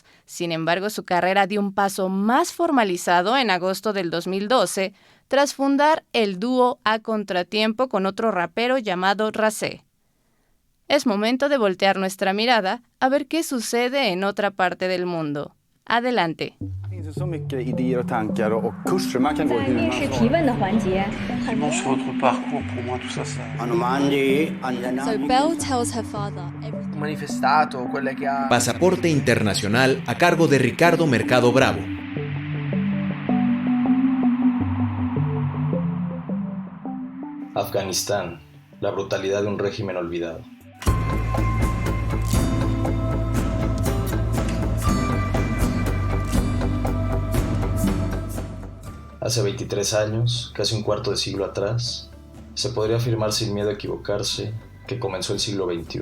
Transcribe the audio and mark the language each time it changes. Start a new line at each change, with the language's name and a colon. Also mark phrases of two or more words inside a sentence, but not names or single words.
Spanish: Sin embargo, su carrera dio un paso más formalizado en agosto del 2012, tras fundar el dúo A Contratiempo con otro rapero llamado Rasé. Es momento de voltear nuestra mirada a ver qué sucede en otra parte del mundo. Adelante.
Swedish: Så mycket idéer och tankar och kurser man kan gå hur man
Chinese: 是提问的环节。
English: So Belle tells her father
Italian: Un manifestato, quelle che ha...
Spanish: Pasaporte Internacional a cargo de Ricardo Mercado Bravo. Afganistán, la brutalidad de un régimen olvidado. Hace 23 años, casi un cuarto de siglo atrás, se podría afirmar sin miedo a equivocarse que comenzó el siglo XXI.